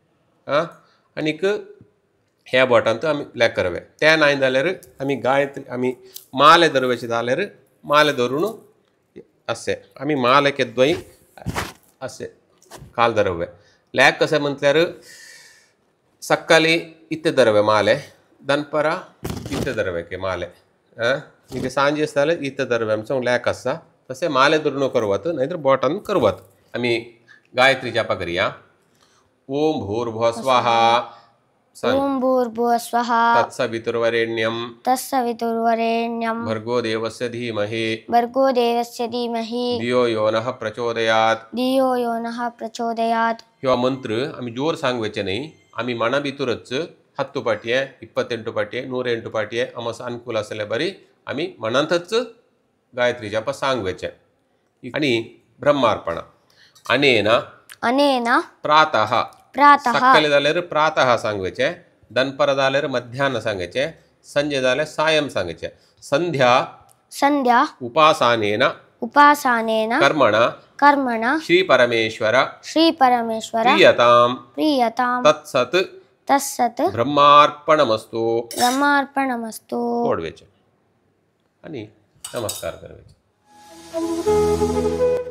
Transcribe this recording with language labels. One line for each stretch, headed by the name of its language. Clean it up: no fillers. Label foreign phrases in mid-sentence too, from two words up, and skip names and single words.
Konkani: आनीक ह्या बोटांत आमी ब्लॅक करवे ते नाही जाल्यार आमी गायत्री आमी माले धरवेचे जाल्यार माले धरून असे आमी माले केद्दोय असे काल धरवे लॅक कशें म्हटल्यार सकाळी इत्ते धरवे माले दनपरा इत्ते धरवे के माले ಈಗ सांजे जाल्यार इत्ते धरवे आमचो लॅक आसा तसे माले धरून करवत नाहीतर बोटान करवत आमी गायत्री जप करूया
Sanskrit: ओम भूर्भुवः स्वहा ओम भूर्भुवः स्वः तत्सवितुर्वरेण्यं तत्सवितुर्वरेण्यं भर्गो देवस्य धीमहि भर्गो देवस्य धीमहि धियो यो नः प्रचोदयात् धियो यो नः प्रचोदयात्
Konkani: ह्यो मंत्र आमी जोर सांगवेचे न्ही आमी मना भितरच 10 पाटये 28 पाटये 108 पाटये आमस अनुकूल आसले बरी आमी मनांतच गायत्री जप सांगवेचे आणि ब्रह्मार्पण
Sanskrit: अनेन प्रातः
Konkani: सकाळी जाल्यार प्रातः सांगवेचे दनपर जाल्यार मध्याह्न सांगेचे संजे जाल्यार सायं सांगेचे
Sanskrit: संध्या उपासनेन कर्मणा श्री परमेश्वर प्रियतां तत्सत् ब्रह्मार्पणमस्तु
Konkani: सोडवेचे आणि नमस्कार करवेचे